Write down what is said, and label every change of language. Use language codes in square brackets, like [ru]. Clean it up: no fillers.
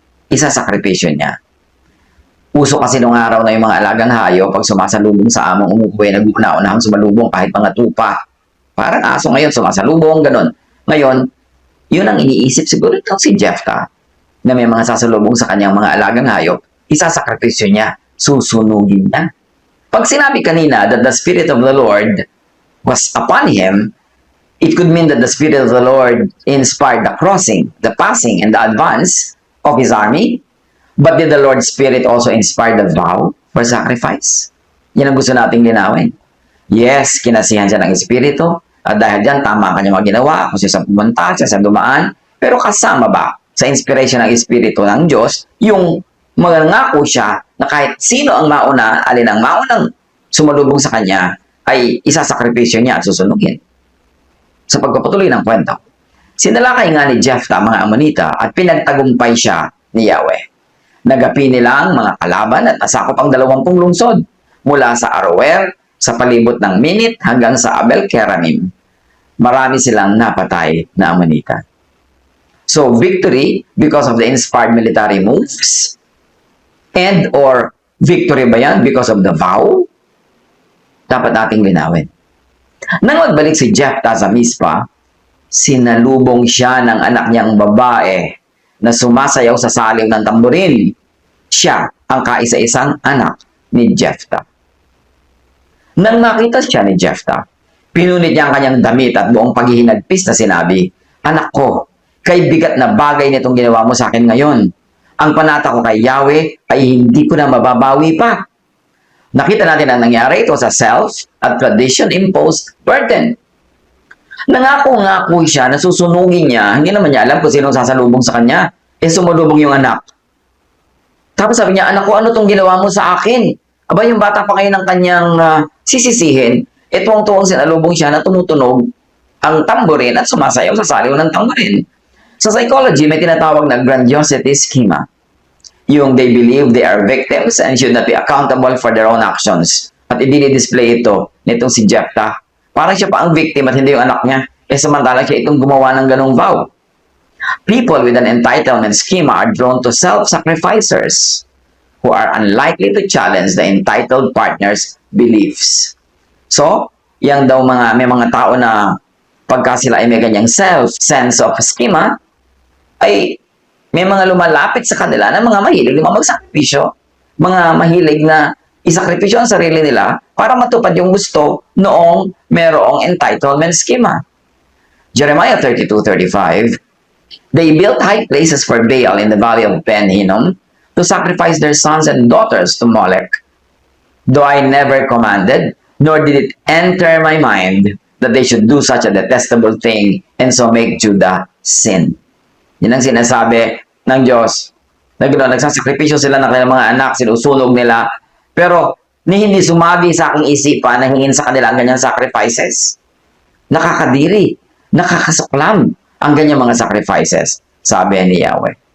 [tl] Isasakripisyo niya. Uso kasi nung araw na yung mga alagang hayop, pag sumasalubong sa among umuwi, nag-una-unahang sumalubong kahit mga tupa. Parang aso ngayon, sumasalubong, ganun. Ngayon, yun ang iniisip siguro itong si Jephthah, na may mga sasalubong sa kanyang mga alagang hayop, isasakripisyo niya, susunugin niya. Pag sinabi kanina [en] that the Spirit of the Lord was upon him, it could mean that the Spirit of the Lord inspired the crossing, the passing, and the advance of his army. But did the Lord's Spirit also inspire the vow for sacrifice? [tl] Yan ang gusto nating linawin. Yes, kinasihan siya ng Espiritu, at dahil dyan, tama ang kanyang mga ginawa, kung siya sa pumunta, siya sa dumaan, pero kasama ba sa inspiration ng Espiritu ng Diyos, yung mangangako siya na kahit sino ang mauna, alin ang maunang sumalubong sa kanya, ay isasakripisyo niya at susunugin. Sa pagpapatuloy ng kwento, sinalakay nga ni Jephthah mga Ammonita at pinagtagumpay siya ni Yahweh. Nagapi nila ang mga kalaban at nasakop ang 20 lungsod mula sa Aroer, sa palibot ng Minit hanggang sa Abel-Keramim. Marami silang napatay na Ammonita. [en] So victory because of the inspired military moves, and or victory [tl] ba yan [en] because of the vow? [tl] Dapat nating linawin. Nang magbalik si Jephthah sa Mizpah, sinalubong siya ng anak niyang babae na sumasayaw sa saliw ng tamborin. Siya ang kaisa-isang anak ni Jephthah. Nang makita siya ni Jephthah, pinunit niya ang kanyang damit at buong paghihinagpis na sinabi, "Anak ko, kay bigat na bagay nitong ginawa mo sa akin ngayon. Ang panata ko kay Yahweh ay hindi ko na mababawi pa." Nakita natin ang nangyari, ito sa self at [en] tradition-imposed burden. [tl] Nangako-ngako siya na susunugin niya, hindi naman niya alam kung sino sasalubong sa kanya, sumalubong yung anak. Tapos sabi niya, "Anak ko, ano itong ginawa mo sa akin?" Aba, yung bata pa ngayon ng kanyang sisisihin, tuwang-tuwang sinalubong siya na tumutunog ang tamborin at sumasayaw sa saliw ng tamborin. Sa psychology, may tinatawag na grandiosity schema. [en] Yung they believe they are victims and should not be accountable for their own actions. [tl] At i-display ito nitong si Jephthah. Parang siya pa ang victim at hindi yung anak niya. Samantalang siya itong gumawa ng ganong vow. [en] People with an entitlement schema are drawn to self-sacrificers who are unlikely to challenge the entitled partner's beliefs. [tl] So, yang daw may mga tao na pagka sila ay may ganyang [en] sense of schema, [tl] ay may mga lumalapit sa kanila na mga mahilig na magsakripisyo, mga mahilig na isakripisyo ang sarili nila para matupad yung gusto noong merong entitlement schema. [en] Jeremiah 32:35, "They built high places for Baal in the valley of Ben Hinnom to sacrifice their sons and daughters to Molech. Though I never commanded, nor did it enter my mind that they should do such a detestable thing and so make Judah sin." [tl] Yan ang sinasabi ng Diyos. Nagsasakripisyo sila ng kanilang mga anak, sinusunog nila. Pero hindi sumagi sa aking isipan na hingin sa kanila ang ganyang sacrifices. Nakakadiri, nakakasuklam ang ganyang mga sacrifices, sabi ni Yahweh.